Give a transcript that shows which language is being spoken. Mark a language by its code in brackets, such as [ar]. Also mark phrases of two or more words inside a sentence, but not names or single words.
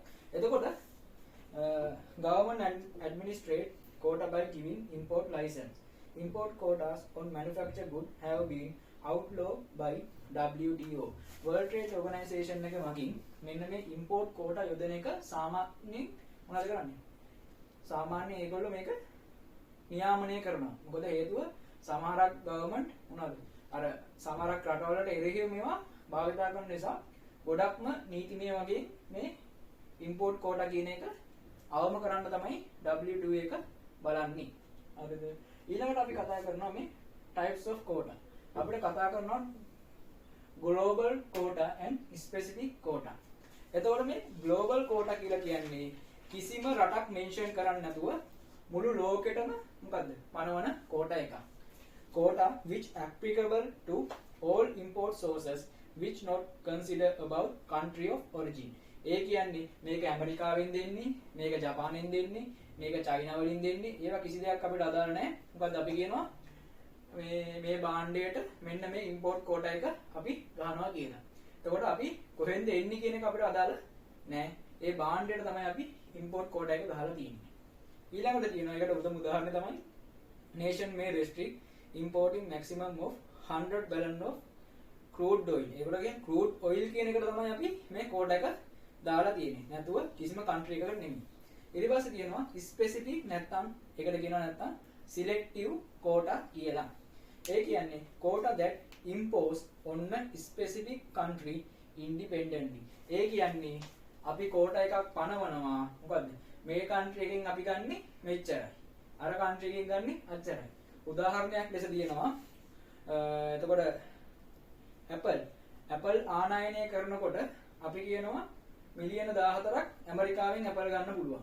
[en] එතකොට government administrate quota by giving import license. Import quotas on manufactured goods have been outlawed by WTO. [si] World Trade Organization එක මගින් මෙන්න මේ [en] import quota [si] යොදන එක සාමාන්‍යයෙන් මොනවද කරන්නේ? සාමාන්‍ය ඒගොල්ලෝ මේක නියාමනය කරනවා. මොකද හේතුව සමහරක් government මොනවද? අර සමහරක් රටවලට එරෙහිව මේවා භාවිතා කරන නිසා ගොඩක්ම නීතිමය වගේ මේ [en] import quota [si] කියන එක අවම කරන්න තමයි WTO එක බලන්නේ. හරිද? ඊළඟට අපි කතා කරනවා මේ [en] types of quota. [si] අපිට කතා කරනවා [en] global quota and specific quota. [si] එතකොට මේ [en] global quota [si] කියලා කියන්නේ කිසිම රටක් මෙන්ෂන් කරන්නේ නැතුව මුළු ලෝකෙටම මොකද්ද? පනවන quota එකක්. [en] Quota which applicable to all import sources which not consider about country of origin. [si] ඒ කියන්නේ මේක ඇමරිකාවෙන් දෙන්නේ, මේක ජපානයෙන් දෙන්නේ, මේක චයිනා වලින් දෙන්නේ. ඒවා කිසි දෙයක් අපිට අදාළ නැහැ. මොකද අපි කියනවා මේ භාණ්ඩයට මෙන්න මේ [en] import quota [si] එක අපි ගන්නවා කියලා. එතකොට අපි කොහෙන්ද එන්නේ කියන එක අපිට අදාළ නැහැ. ඒ භාණ්ඩයට තමයි අපි [en] import quota [si] එක ගහලා තියෙන්නේ. ඊළඟට තියෙනවා ඒකට උදාහරණය තමයි [en] nation may restrict importing maximum of 100 gallon of crude oil. [si] ඒකට කියන්නේ [en] crude oil [si] කියන එකට තමයි අපි මේ quota එක දාලා තියෙන්නේ. නැතුව කිසිම country එකකට නෙමෙයි. ඊට පස්සේ තියෙනවා specific නැත්නම් ඒකට කියනවා නැත්නම් [en] selective quota [si] කියලා. ඒ කියන්නේ [en] quota that impose on a specific country independently. [si] ඒ කියන්නේ අපි quota එකක් පනවනවා. මොකද්ද? මේ country එකෙන් අපි ගන්නෙ මෙච්චරයි. අර country එකෙන් ගන්නෙ අච්චරයි. උදාහරණයක් ලෙස දිනනවා. එතකොට Apple ආනයනය කරනකොට අපි කියනවා මිලියන 14ක් ඇමරිකාවෙන් Apple ගන්න පුළුවන්.